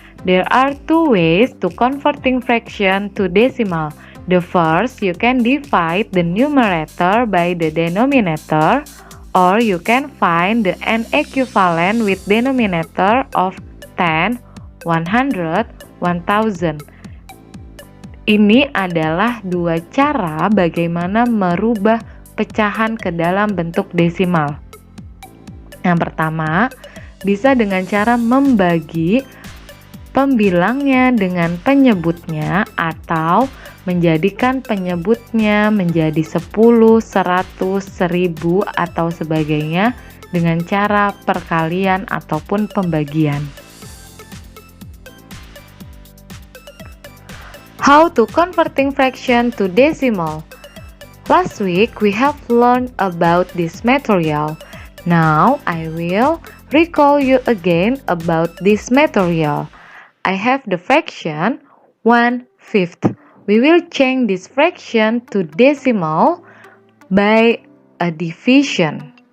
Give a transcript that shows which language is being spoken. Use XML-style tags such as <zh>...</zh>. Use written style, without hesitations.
<en>There are two ways to converting fraction to decimal. The first, you can divide the numerator by the denominator, or you can find the n equivalent with denominator of 10, 100, 1000.</en> <id>Ini adalah dua cara bagaimana merubah pecahan ke dalam bentuk desimal. Yang pertama, bisa dengan cara membagi pembilangnya dengan penyebutnya atau menjadikan penyebutnya menjadi 10, 100, 1000 atau sebagainya dengan cara perkalian ataupun pembagian.</id> <en>How to converting fraction to decimal? Last week we have learned about this material. Now I will recall you again about this material. I have the fraction 1/5. We will change this fraction to decimal by a division.</en>